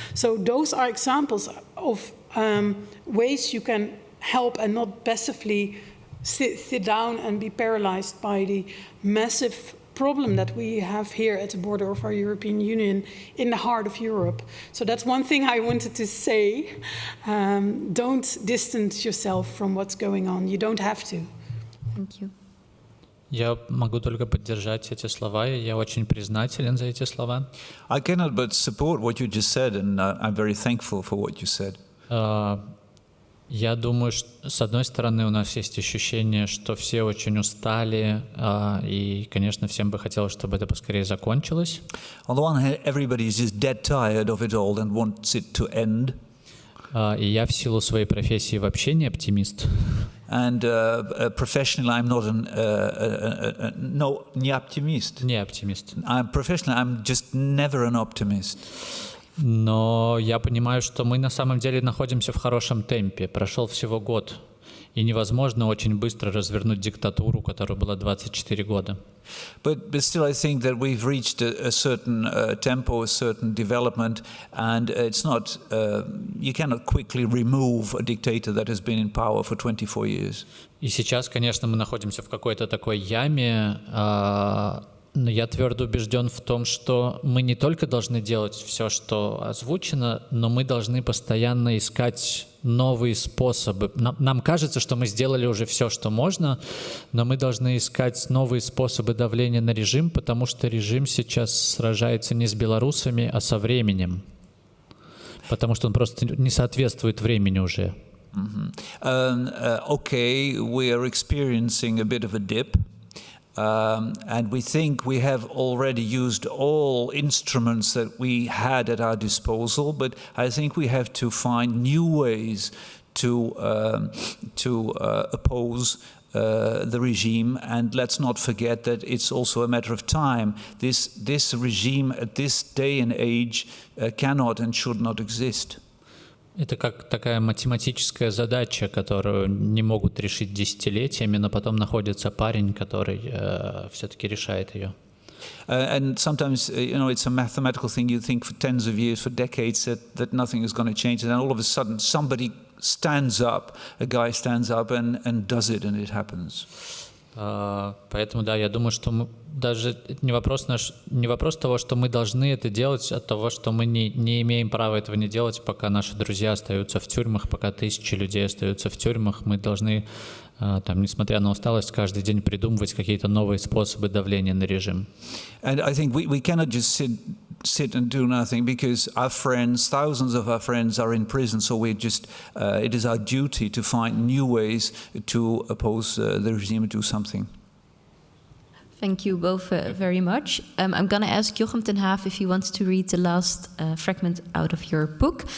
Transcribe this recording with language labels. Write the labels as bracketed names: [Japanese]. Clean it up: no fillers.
[English] So those are examples of ways you can help and not passively sit down and be paralyzed by the massive problem that we have here at the border of our European Union in the heart of Europe. So that's one thing I wanted to say. Don't distance yourself from what's going on. You don't have to. Thank you. [Russian] Я могу только поддержать эти слова, и я очень признателен за эти слова. [English] I cannot but support what you just said, and I'm very thankful for what you said. [Russian] Я думаю, что, с одной стороны, у нас есть ощущение, что все очень устали, и, конечно, всем бы хотелось, чтобы это поскорее закончилось. [English] On the one hand, everybody is just dead tired of it all and wants it to end. [Russian] И я в силу своей профессии вообще не оптимист. [English] And professionally, I'm not [Russian] не оптимист. Не оптимист. [English] I'm just never an optimist. [Russian] Но я понимаю, что мы на самом деле находимся в хорошем темпе. Прошел всего год, и невозможно очень быстро развернуть диктатуру, которая была 24 года. [English] But still, I think that we've reached a certain tempo, a certain development, and it's not. You cannot quickly remove a dictator that has been in power for 24 years. [Russian] И сейчас, конечно, мы находимся в какой-то такой яме. Но я твердо убежден в том, что мы не только должны делать все, что озвучено, но мы должны постоянно искать новые способы. Нам кажется, что мы сделали уже все, что можно, но мы должны искать новые способы давления на режим, потому что режим сейчас сражается не с белорусами, а со временем. Потому что он просто не соответствует времени уже. [English] Okay, we are experiencing a bit of a dip. And we think we have already used all instruments that we had at our disposal, but I think we have to find new ways to oppose the regime. And let's not forget that it's also a matter of time. This regime at this day and age cannot and should not exist. [Russian] Это как такая математическая задача, которую не могут решить десятилетиями, но потом находится парень, который все-таки решает ее. [English] And sometimes, it's a mathematical thing. You think for tens of years, for decades, that nothing is going to change, and then all of a sudden, somebody stands up, a guy stands up and does it, and it happens. [Russian] Поэтому, да, я думаю, что мы даже не вопрос того, что мы должны это делать, а того, что мы не имеем права этого не делать, пока наши друзья остаются в тюрьмах, пока тысячи людей остаются в тюрьмах. Мы должны, несмотря на усталость, каждый день придумывать какие-то новые способы давления на режим. [English] And I think we cannot just sit and do nothing, because our friends, thousands of our friends, are in prison. So it is our duty to find new ways to oppose the regime and do something. Thank you both very much. I'm going to ask Jochem ten Haaf if he wants to read the last fragment out of your book.